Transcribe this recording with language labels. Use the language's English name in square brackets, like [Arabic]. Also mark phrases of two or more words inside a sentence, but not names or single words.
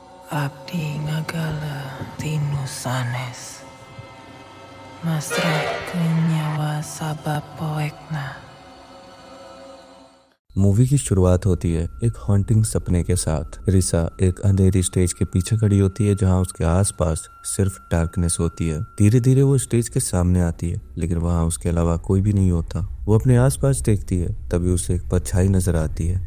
[Sundanese] Abdi ngagala tinu sanes, masrahkeun nyawa sabab poekna। [Hindi] मूवी की शुरुआत होती है एक हॉन्टिंग सपने के साथ। रिसा एक अंधेरी स्टेज के पीछे खड़ी होती है जहां उसके आसपास सिर्फ डार्कनेस होती है। धीरे धीरे वो स्टेज के सामने आती है लेकिन वहां उसके अलावा कोई भी नहीं होता। वो अपने आसपास देखती है, तभी उसे एक परछाई नजर आती है।